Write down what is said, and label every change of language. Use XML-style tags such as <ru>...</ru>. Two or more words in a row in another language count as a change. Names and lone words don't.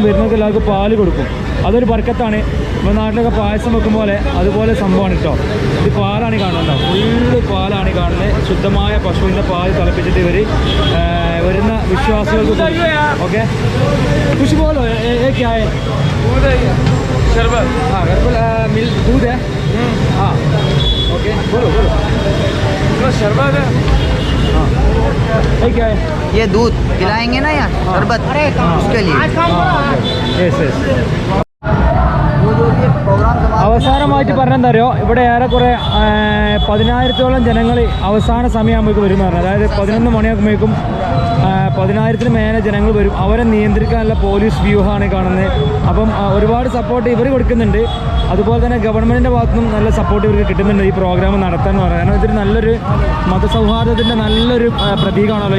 <ml>വരുന്നവർക്ക് എല്ലാവർക്കും പാല് കൊടുക്കും അതൊരു ബർക്കത്താണ് ഇപ്പോൾ നാട്ടിലൊക്കെ പായസം വെക്കും പോലെ അതുപോലെ സംഭവമാണ് കേട്ടോ ഇത് പാലാണ് കാണുന്നുണ്ടോ ഫുള്ള് പാലാണ് കാണുന്നത് ശുദ്ധമായ പശുവിൻ്റെ പാല് തിളപ്പിച്ചിട്ട് ഇവർ വരുന്ന വിശ്വാസികൾക്ക് ഓക്കെ</ml> <hi>कुछ बोलो ये क्या है शरबत हाँ मिल दूध है हाँ ओके बोलो शरबत है हाँ ये क्या है ये दूध पिलाएंगे ना यार शरबत उसके लिए</hi> <en>yes yes</en> <hi>वो जो ये प्रोग्राम</hi> <ml>അവസാനമായിട്ട് പറഞ്ഞെന്താ അറിയോ ഇവിടെ ഏറെക്കുറെ 10,000-ഓളം ജനങ്ങൾ അവസാന സമയമാകുമ്പോഴേക്കും വരും എന്ന് പറഞ്ഞു അതായത് 11 മണിയാകുമ്പോഴേക്കും 10,000-ന് മേലെ ജനങ്ങൾ വരും അവരെ നിയന്ത്രിക്കാനുള്ള പോലീസ് വ്യൂഹമാണ് കാണുന്നത് അപ്പം ഒരുപാട് സപ്പോർട്ട് ഇവർ കൊടുക്കുന്നുണ്ട് അതുപോലെ തന്നെ ഗവൺമെൻറ്റിൻ്റെ ഭാഗത്തുനിന്നും നല്ല സപ്പോർട്ട് ഇവർക്ക് കിട്ടുന്നുണ്ട് ഈ പ്രോഗ്രാം നടത്താൻ എന്ന് പറയുന്നത് കാരണം ഇതൊരു നല്ലൊരു മതസൗഹാർദ്ദത്തിൻ്റെ നല്ലൊരു പ്രതീകമാണല്ലോ</ml>